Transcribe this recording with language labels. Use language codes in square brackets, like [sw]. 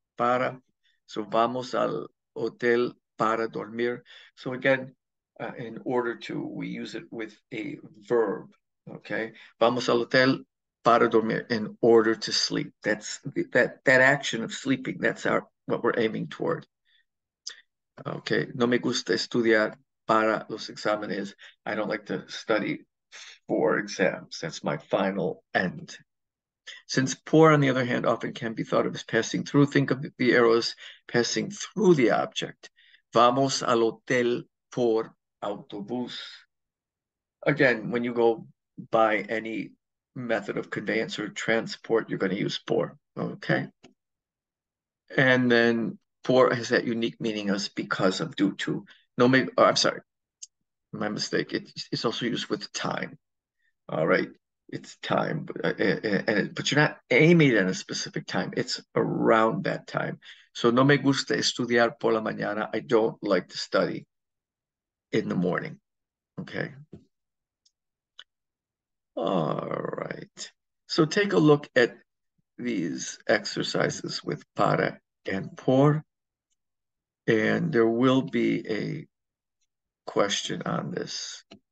[es] Para. So vamos al hotel para dormir. [en] So again, in order to, we use it with a verb. Okay. [es] Vamos al hotel para dormir, [en] in order to sleep. That's that action of sleeping. That's what we're aiming toward. Okay. [es] No me gusta estudiar para los exámenes. [en] I don't like to study for exams. That's my final end. Since por, on the other hand, often can be thought of as passing through, think of the arrows passing through the object. [es] Vamos al hotel por autobús. [en] Again, when you go by any method of conveyance or transport, you're going to use por. Okay. And then por has that unique meaning as because of, due to. No, maybe, oh, I'm sorry, my mistake. It's also used with time. All right. It's time, but you're not aiming at a specific time. It's around that time. [es] So no me gusta estudiar por la mañana. [en] I don't like to study in the morning. Okay. All right. So take a look at these exercises with para and por, and there will be a question on this.